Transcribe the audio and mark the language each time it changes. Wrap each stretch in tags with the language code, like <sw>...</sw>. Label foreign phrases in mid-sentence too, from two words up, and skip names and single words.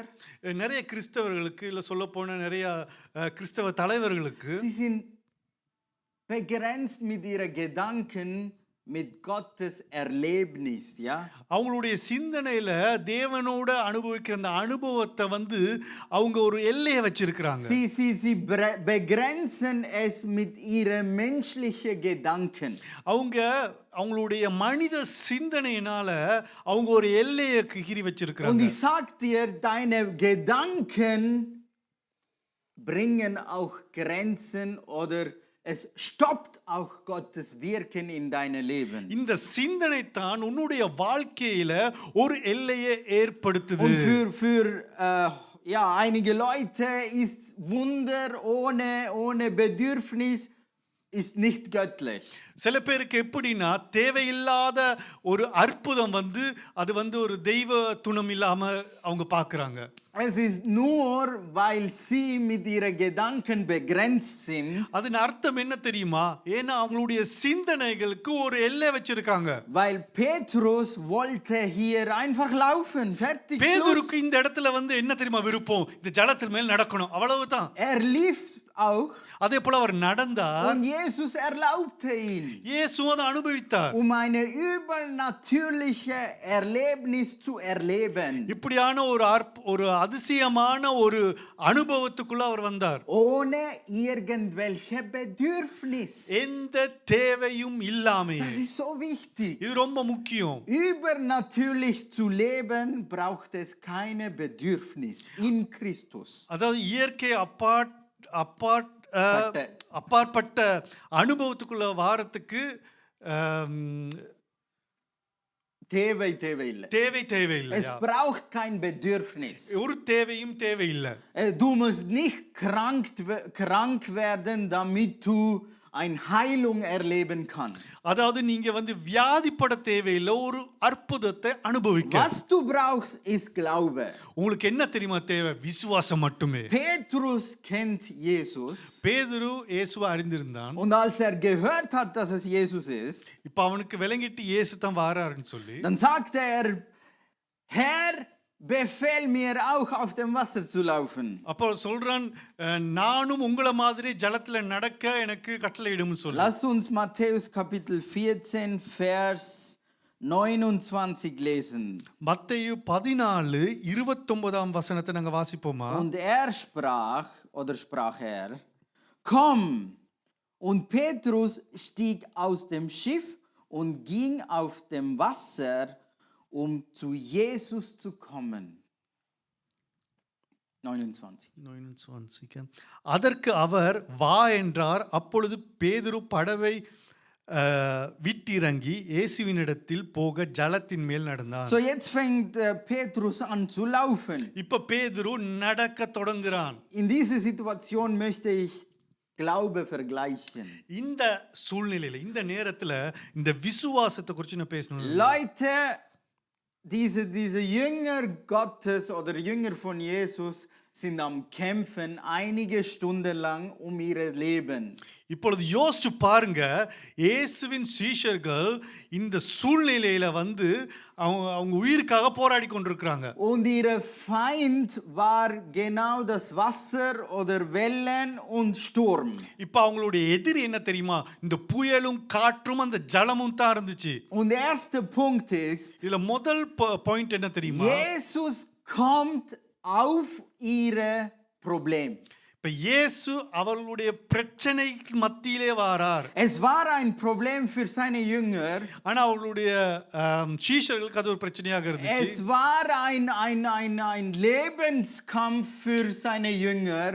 <ta>நிறைய கிறிஸ்தவர்களுக்கு இல்ல சொல்ல போன நிறைய கிறிஸ்தவ தலைவர்களுக்கு</ta> <de>sie sind begrenzt mit ihren Gedanken mit Gottes Erlebnis, ja?</de> <ta>அவங்களுடைய சிந்தனையில தேவனோட அனுபவிக்கிற அந்த அனுபவத்தை வந்து அவங்க ஒரு எல்லையை வச்சிருக்கிறாங்க.</ta> <de>Sie begrenzen es mit ihren menschlichen Gedanken.</de> <ta>அவங்களுடைய மனித சிந்தனையினால அவங்க ஒரு எல்லையை கீறி</ta> <de>Und</de> <ta>வச்சிருக்கிறாங்க.</ta> <de>ich sag dir, deine Gedanken bringen auch Grenzen oder es stoppt auch Gottes Wirken in deinem Leben.</de> <ta>இந்த சிந்தனை தான் உன்னுடைய வாழ்க்கையில ஒரு எல்லையை ஏற்படுத்துது.</ta> <de>Und für ja, einige Leute ist Wunder ohne Bedürfnis ist nicht göttlich.</de> <ta>சில பேருக்கு எப்படின்னா தேவையில்லாத ஒரு அற்புதம் வந்து அது வந்து ஒரு தெய்வ துணம் இல்லாம அவங்க பார்க்கறாங்க.</ta> <de>Es ist nur, weil sie mit ihren Gedanken begrenzt sind.</de> <ta>அதன் அர்த்தம் என்ன தெரியுமா? ஏன்னா அவங்களுடைய சிந்தனைகளுக்கு ஒரு எல்லை வச்சிருக்காங்க.</ta> <de>Weil Petrus wollte hier einfach laufen, fertig.</de> <ta>பேதுருக்கு</ta> <de>Schluss.</de> <ta>இந்த இடத்துல வந்து என்ன தெரியுமா விருப்பம்? இந்த ஜலத்தின் மேல் நடக்கணும், அவ்வளவுதான்.</ta> <de>Lief auch.</de> <ta>அதே போல அவர் நடந்தார்.</ta> <de>Und Jesus erlaubte ihn,</de> <ta>இயேசு அதை அனுபவித்தார்.</ta> <de>eine übernatürliche Erlebnis zu erleben.</de> <ta>இப்படியான ஒரு அதிசயமான ஒரு அனுபவத்துக்குள்ள அவர் வந்தார்.</ta> <de>Ohne irgendwelche Bedürfnis.</de> <ta>எந்த தேவையும் இல்லாம.</ta> <de>Das ist so wichtig.</de> <ta>இது ரொம்ப முக்கியம்.</ta> <de>Übernatürlich zu leben braucht es keine Bedürfnis in Christus.</de> <ta>அதாவது இயற்கை அப்பாற்பட்ட அனுபவத்துக்குள்ள வாரத்துக்கு தேவையில்லை.</ta> <de>Es braucht kein Bedürfnis.</de> <ta>ஒரு தேவையும் தேவையில்லை.</ta> <de>Du musst nicht krank werden, damit du eine Heilung erleben kannst.</de> <ta>அதாவது நீங்க வந்து வியாதிப்பட தேவையில்லை, ஒரு அற்புதத்தை அனுபவிக்க.</ta> <de>Was du brauchst ist Glaube.</de> <ta>உங்களுக்கு என்ன தெரியுமா தேவை? விசுவாசம் மட்டுமே.</ta> <de>Petrus kennt Jesus.</de> <ta>பேதுரு இயேசுவை அறிந்திருந்தான்.</ta> <de>Und als gehört hat, dass es Jesus ist,</de> <ta>இப்ப அவனுக்கு விளங்கிட்டு இயேசு தான் வாராருன்னு சொல்லி,</ta> <de>dann sagte Herr, befehl mir auch auf dem Wasser zu laufen.</de> <ta>அப்போ சொல்றான், நானும் உங்களை மாதிரி ஜலத்துல நடக்க எனக்கு கட்டளையிடும்னு சொல்லி.</ta> <de>Lass uns Matthäus Kapitel 14 Vers 29 lesen.</de> <ta>மத்தேயு 14:29 வசனத்தை நாங்க வாசிப்போமா?</ta> <de>Und sprach er, komm. Und Petrus stieg aus dem Schiff und ging auf dem Wasser, zu Jesus zu kommen. 29.</de> <ta>அதற்கு அவர் வா என்றார். அப்பொழுது பேதுரு படவை விட்டிறங்கி இயேசுவினிடத்தில் போக ஜலத்தின் மேல் நடந்தான்.</ta> <de>So jetzt fängt Petrus an zu laufen.</de> <ta>இப்ப பேதுரு நடக்க தொடங்குறான்.</ta> <de>In dieser Situation möchte ich Glaube vergleichen.</de> <ta>இந்த சூழ்நிலையில இந்த நேரத்துல இந்த விசுவாசத்தை குறித்து நான் பேசணும்.</ta> <de>Leute, diese Jünger Gottes oder Jünger von Jesus sind am Kämpfen einige Stunden lang ihr Leben.</de> <ta>இப்பொழுது யோசிச்சு பாருங்க, இயேசுவின் சீஷர்கள் இந்த சூழ்நிலையில வந்து அவங்க உயிருக்காக போராடி கொண்டிருக்கிறாங்க.</ta> <de>Und ihr Feind war genau das Wasser oder Wellen und Sturm.</de> <ta>இப்ப அவங்களுடைய எதிரி என்ன தெரியுமா? இந்த புயலும் காற்றும் அந்த ஜலமும் தான் இருந்துச்சு.</ta> <de>Und der erste Punkt ist,</de> <ta>இதுல முதல் பாயிண்ட் என்ன தெரியுமா?</ta> <de>Jesus kommt auf ihre Problem.</de> <ta>இப்ப இயேசு அவர்களுடைய பிரச்சனைக்கு மத்தியிலே வாரார்.</ta> <de>Es war ein Problem für seine Jünger.</de> <ta>ஆனா அவர்களுடைய சீஷர்களுக்கு அது ஒரு பிரச்சனையாக இருந்துச்சு.</ta> <de>Es war ein Lebenskampf für seine Jünger.</de>